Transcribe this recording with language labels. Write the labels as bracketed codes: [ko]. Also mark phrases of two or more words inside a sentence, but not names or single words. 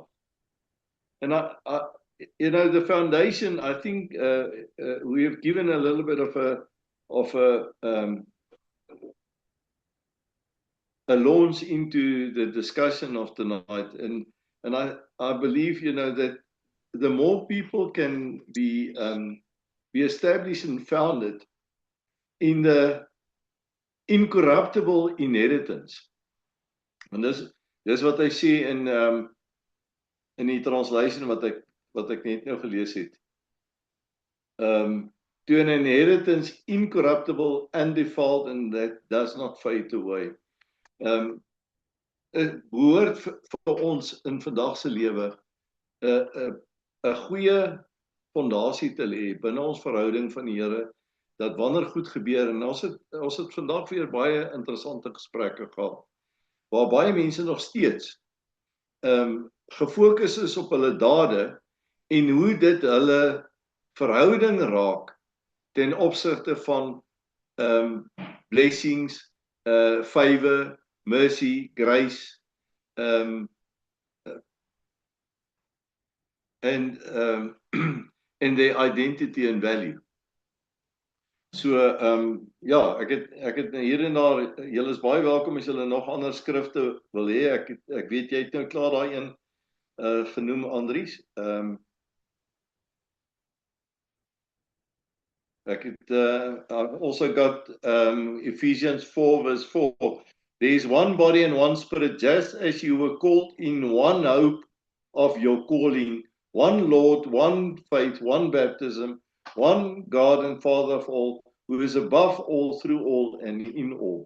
[en] And the foundation, I think we have given a little bit of a launch into the discussion of tonight. And I believe, that the more people can be established and founded in the incorruptible inheritance. [af] And dis wat hy sê in die translation wat ek net nou gelees het. [en] To an inheritance incorruptible, undefiled, and that does not fade away. [af] Het behoort vir ons in vandag se lewe 'n goeie fondasie te lê binne ons verhouding van die Here, dat wanneer goed gebeur, en ons het vandag weer baie interessante gesprekke gehad, waar baie mense nog steeds gefokus is op hulle dade en hoe dit hulle verhouding raak ten opsigte van [en] blessings, favor, mercy, grace, and their identity and value. [af] So ja, ek het hier en daar, julle is baie welkom as julle nog ander skrifte wil hê. Ek weet jy het nou klaar daai een genoem, Andries. [en] I've also got Ephesians 4 verse 4. There is one body and one spirit, just as you were called in one hope of your calling, one Lord, one faith, one baptism, one God and Father of all, who is above all, through all, and in all.